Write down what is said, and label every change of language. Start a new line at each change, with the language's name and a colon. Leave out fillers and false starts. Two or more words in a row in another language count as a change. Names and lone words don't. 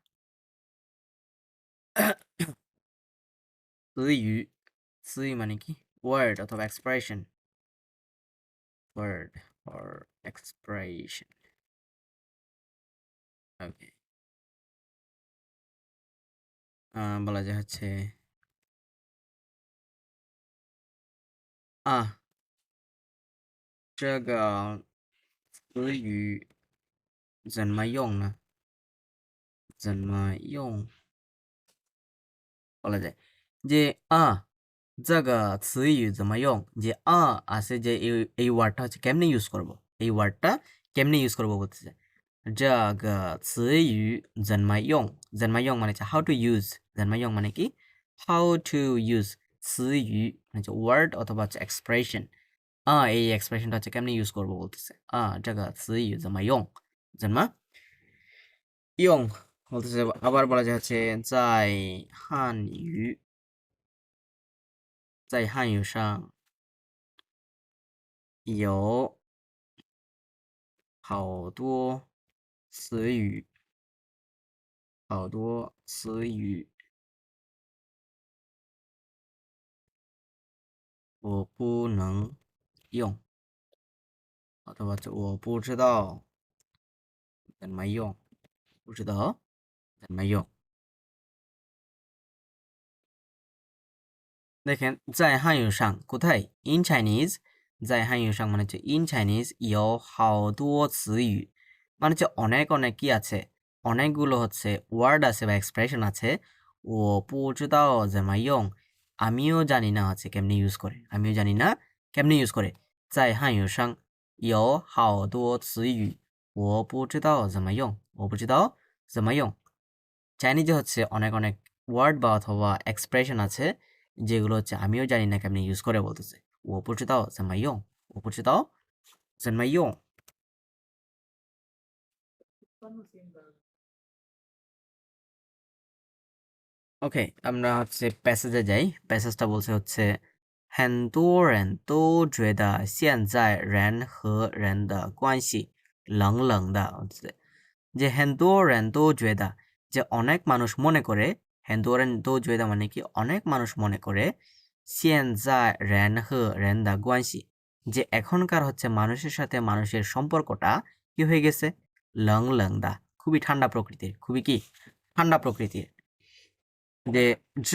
Chinese: 词语，词语
Bangla: মানে কি
English: word অথবা expression, word or expression.
Bangla: ওকে, বলা যায় হচ্ছে
Chinese: 这个词语怎么用呢？怎么用？
Bangla: বলা যায় যে
Chinese: 这个词语怎么用,
Bangla: যে আছে যে এই ওয়ার্ডটা হচ্ছে কেমনে ইউজ করব, এই ওয়ার্ডটা কেমনে ইউজ করব বলতেছে।
Chinese: 这个词语怎么用, 怎么用
Bangla: মানে হচ্ছে
English: how to use,
Chinese: 怎么用
Bangla: মানে কি
English: how to use,
Bangla: 词语 মানে হচ্ছে ওয়ার্ড অথবা হচ্ছে এক্সপ্রেশন। এই এক্সপ্রেশনটা হচ্ছে কেমনে ইউজ করব বলতেছে।
Chinese: 这个词语怎么用，怎么用 বলতেছে।
Bangla: আবার বলা যায় হচ্ছে
Chinese: 在汉语上有好多词语，好多词语我不能用，
Bangla: অথবা হচ্ছে
Chinese: 我不知道怎么用，不知道怎么用。
Bangla: দেখেন
Chinese: 在汉语上
Bangla: কোথায়,
English: in Chinese,
Chinese: 在汉语上
Bangla: মানে হচ্ছে
English: in Chinese
Chinese: 有好多词语
Bangla: মানে হচ্ছে অনেক অনেক কি আছে, অনেকগুলো হচ্ছে ওয়ার্ড আছে বা এক্সপ্রেশন আছে।
Chinese: 我不知道怎么用,
Bangla: আমিও জানি না হচ্ছে কেমনে ইউজ করে, আমিও জানি না কেমনে ইউজ করে
Chinese: 在汉语上有好多词语我不知道怎么用我不知道怎么用 চাইনিজে হচ্ছে অনেক অনেক ওয়ার্ড বা অথবা এক্সপ্রেশন আছে যেগুলো হচ্ছে আমিও জানি না কেমনে ইউজ করে বলতেছে 我不知道怎么用
Bangla: 我不知道怎么用 ওকে আমরা হচ্ছে প্যাসেজে যাই প্যাসেজটা বলছে হচ্ছে
Chinese: 很多人都觉得现在人和人的关系冷冷的
Bangla: যে
Chinese: 很多人都觉得
Bangla: যে অনেক মানুষ মনে করে
Chinese: 很多人都觉得
Bangla: মানে কি অনেক মানুষ মনে করে
Chinese: 现在人和人的关系
Bangla: যে এখনকার হচ্ছে মানুষের সাথে মানুষের সম্পর্কটা কি হয়ে গেছে
Chinese: 冷冷的
Bangla: খুবই ঠান্ডা প্রকৃতির খুবই কি ঠান্ডা প্রকৃতির যে 这